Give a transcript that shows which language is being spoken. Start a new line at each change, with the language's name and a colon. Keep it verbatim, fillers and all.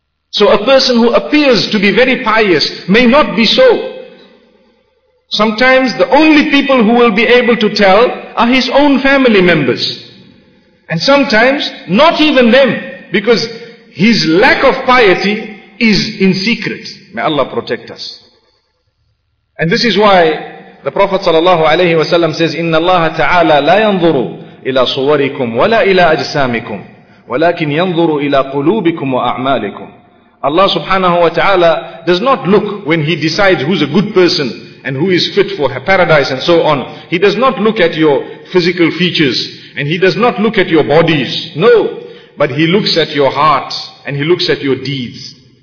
English: So a person who appears to be very pious may not be so. Sometimes the only people who will be able to tell are his own family members. And sometimes not even them, because his lack of piety is in secret. May Allah protect us. And this is why the Prophet ﷺ says,
Arabic: إِنَّ اللَّهَ تَعَالَى لَا يَنْظُرُ إِلَىٰ صُوَرِكُمْ وَلَا إِلَىٰ أَجْسَامِكُمْ وَلَكِنْ يَنْظُرُ إِلَىٰ قُلُوبِكُمْ وَأَعْمَالِكُمْ.
English: Allah subhanahu wa ta'ala does not look when He decides who's a good person and who is fit for paradise and so on. He does not look at your physical features and He does not look at your bodies. No, but He looks at your heart and He looks at your deeds.